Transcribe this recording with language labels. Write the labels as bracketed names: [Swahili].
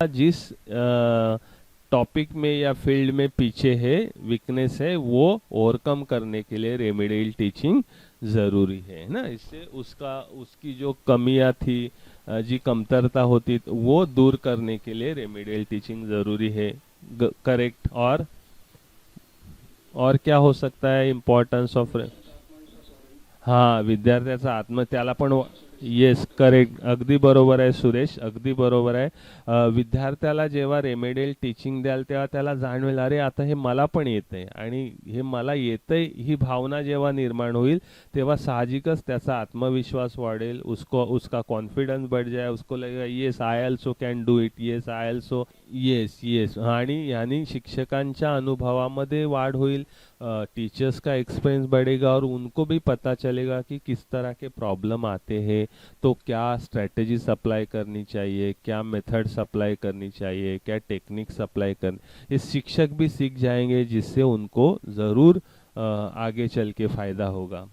[Hindi] जिस टॉपिक में या फील्ड में पीछे है, वीकनेस है, वो ओवरकम करने के लिए रेमेडियल टीचिंग ज़रूरी है ना। इससे उसकी जो कमियां थी, [Marathi] जी कमतरता होती, [Hindi] वो दूर करने के लिए रेमेडियल टीचिंग ज़रूरी है। करेक्ट। और क्या हो सकता है इम्पॉर्टन्स ऑफ? [Marathi] हाँ, विद्यार्थ्याचा आत्म त्याला पण [English] yes correct, [Marathi] अगदी बरोबर आहे सुरेश, अगदी बरोबर आहे। विद्यार्थ्याला जेव्हा रेमेडियल टीचिंग द्याल तेव्हा त्याला जाणवेल, अरे आता हे मला पण येतंय आणि हे मला येतंय ही भावना जेव्हा निर्माण होईल तेव्हा साहजिकच त्याचा आत्मविश्वास वाढेल, [Hindi] उसका कॉन्फिडेंस बढ़ जाए, उसको लगेगा [English] Yes I also can do it, yes I also, yes yes. [Marathi] आणि यानी शिक्षकांच्या अनुभवामध्ये वाढ होईल, [Hindi] टीचर्स का एक्सपीरियंस बढ़ेगा और उनको भी पता चलेगा कि किस तरह के प्रॉब्लम आते हैं, तो क्या स्ट्रेटजीज अप्लाई करनी चाहिए, क्या मेथड्स अप्लाई करनी चाहिए, क्या टेक्निक्स अप्लाई करनी, ये शिक्षक भी सीख जाएंगे जिससे उनको ज़रूर आगे चल के फ़ायदा होगा।